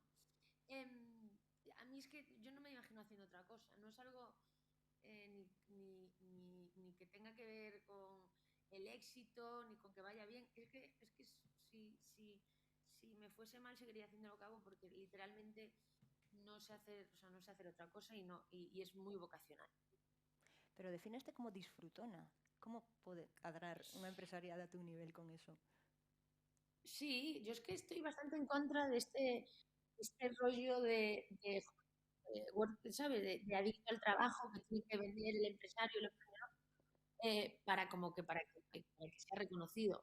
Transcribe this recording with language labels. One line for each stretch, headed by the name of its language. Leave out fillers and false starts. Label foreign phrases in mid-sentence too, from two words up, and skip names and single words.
Spanish: A mí es que yo no me imagino haciendo otra cosa, no es algo ni que tenga que ver con el éxito, ni con que vaya bien. Es que si me fuese mal seguiría haciendo lo que hago porque literalmente no sé hacer, o sea, no sé hacer otra cosa y es muy vocacional.
Galician: Pero defineste como disfrutona. Como pode cadrar unha empresariada
Spanish: a tu nivel con eso? Sí, yo es que estoy bastante en contra de este rollo ¿sabes? De adicto al trabajo que tiene que vender el empresario, el emprendedor, para que sea reconocido.